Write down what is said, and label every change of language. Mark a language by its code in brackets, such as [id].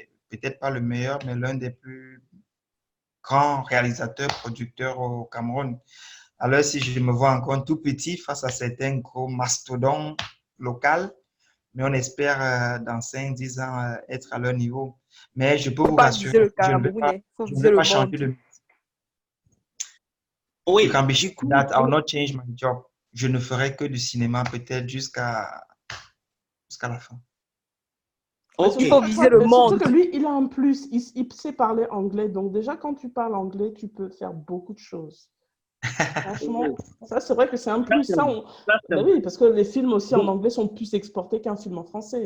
[fr] peut-être pas le meilleur, mais l'un des plus grands réalisateurs, producteurs au Cameroun. Alors, si je me vois encore tout petit face à certains gros mastodontes locaux, mais on espère dans 5, 10 ans être à leur niveau. Mais je peux vous rassurer, je ne vais pas changer de... Oui, [en] you can be sure that I will not change my job. [fr] Je ne ferai que du cinéma peut-être jusqu'à la fin. Okay. Il faut viser le monde. Surtout que lui, il a un plus, il sait parler anglais. Donc déjà, quand tu parles anglais, tu peux faire beaucoup de choses. Franchement, ça c'est vrai que c'est un plus. Ben oui, parce que les films aussi en anglais sont plus exportés qu'un film en français.